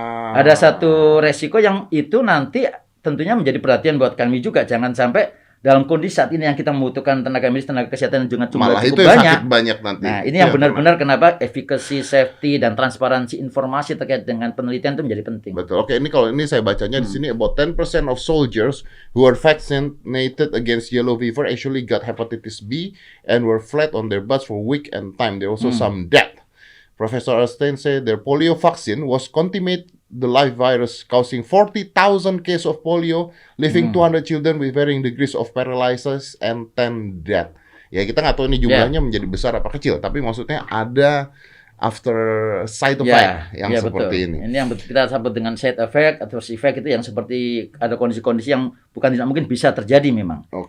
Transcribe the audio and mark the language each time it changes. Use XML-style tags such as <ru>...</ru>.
<id>Ada satu resiko yang itu nanti tentunya menjadi perhatian buat kami juga. Jangan sampai dalam kondisi saat ini yang kita membutuhkan tenaga medis, tenaga kesehatan yang jumlah cukup banyak nanti. Nah, ini yang benar-benar kenapa efficacy, safety, dan transparansi informasi terkait dengan penelitian itu menjadi penting. Betul. Oke, kalau ini saya bacanya di sini</id> <en>about 10% of soldiers who were vaccinated against yellow fever actually got hepatitis B and were flat on their butts for weeks and time. There also some death. Professor Erstein said their polio vaccine was contaminated the live virus, causing 40,000 cases of polio, leaving 200 children with varying degrees of paralysis and 10 death.</en> <id>Ya, kita nggak tahu ini jumlahnya menjadi besar apa kecil, tapi maksudnya ada after side effect yang seperti betul. ini. Ini yang kita sebut dengan side effect atau effect itu yang seperti ada kondisi-kondisi yang bukan tidak mungkin bisa terjadi memang.</id>